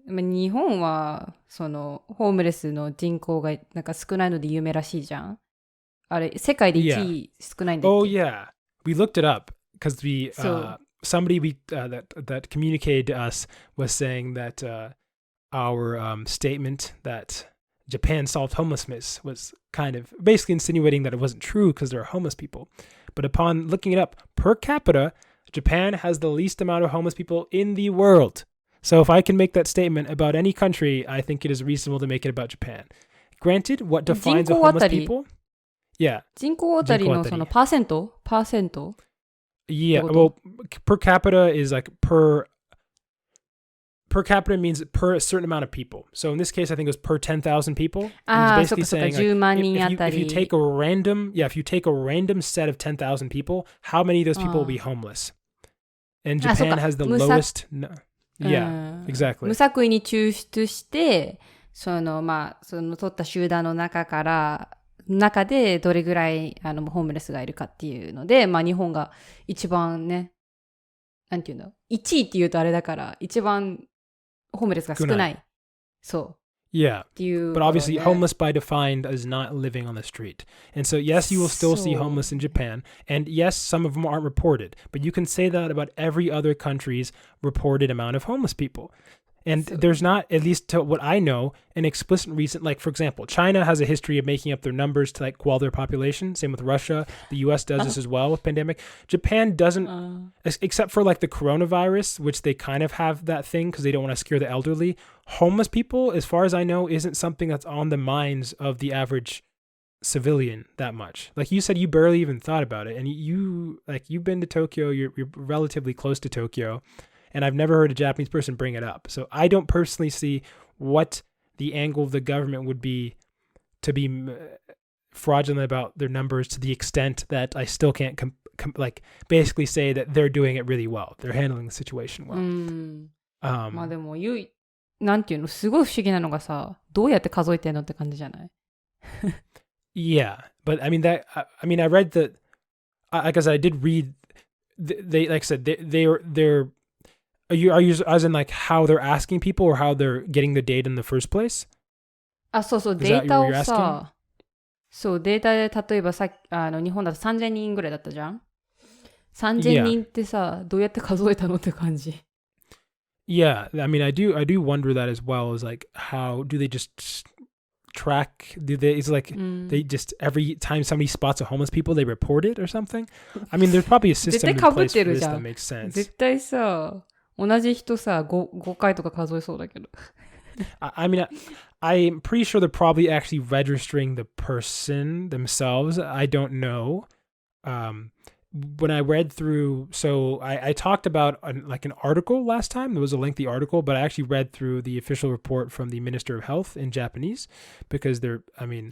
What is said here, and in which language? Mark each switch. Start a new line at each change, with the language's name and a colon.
Japanese: 日本はそのホームレスの人口がなんか少ないので有名らしいじゃん。あれ世界で1位少ないんだっけ?
English: Oh yeah, we looked it up because we somebody that communicated to us was saying that our statement that Japan solved homelessness was kind of basically insinuating that it wasn't true because there are homeless people. But upon looking it up, per capita, Japan has the least amount of homeless people in the world. So if I can make that statement about any country, I think it is reasonable to make it about Japan. Granted, what defines a homeless people? Yeah.
Japanese: 人口あたりのそのパーセント?
English: Yeah, well, per capita is like per capita means per a certain amount of people. So in this case, I think it was per 10,000 people. And it's basically saying like, if you take a random set of 10,000 people, how many of those people will be homeless? And Japan has the lowest. Yeah, exactly.
Japanese: 無作為に抽出して、その取った集団の中でどれぐらいホームレスがいるかっていうので、日本が一番ね、なんていうの ?1 位って言うとあれだから、一番ホームレスが少ない。そう。
English: Yeah, but obviously homeless by defined is not living on the street. And so yes, you will still see homeless in Japan. And yes, some of them aren't reported. But you can say that about every other country's reported amount of homeless people. And there's not, at least to what I know, an explicit reason. Like, for example, China has a history of making up their numbers to like quell their population. Same with Russia. The US does this as well with pandemic. Japan doesn't, except for like the coronavirus, which they kind of have that thing because they don't want to scare the elderly. Homeless people, as far as I know, isn't something that's on the minds of the average civilian that much. Like you said, you barely even thought about it. And you've been to Tokyo, you're relatively close to Tokyo. And I've never heard a Japanese person bring it up. So I don't personally see what the angle of the government would be to be fraudulent about their numbers to the extent that I still can't like basically say that they're doing it really well. They're handling the situation well.
Japanese: まあでもなんていうのすごい不思議なのがさ、どうやって数えてんのって感じじゃない
English: ？Yeah, but I mean I read that I guess I did read they like I said they're Are you as in like how they're asking people or how they're getting the data in the first place?
Japanese: そうそう、データをさ、そう、データで例えばさ日本だと3000人ぐらいだったじゃん ?3000 人ってさ、どうやって数えたのって感じ。
English: Yeah, I mean, I do wonder that as well. Is like, how do they just track? It's like they just every time somebody spots a homeless people, they report it or something. I mean, there's probably a system in place for this that makes sense.
Japanese: 絶対さ、同じ人さ 5回とか数えそうだけど。
English: I mean, I'm pretty sure they're probably actually registering the person themselves. I don't know. When I read through, so I talked about like an article last time. There was a lengthy article, but I actually read through the official report from the Minister of Health in Japanese because they're, I mean,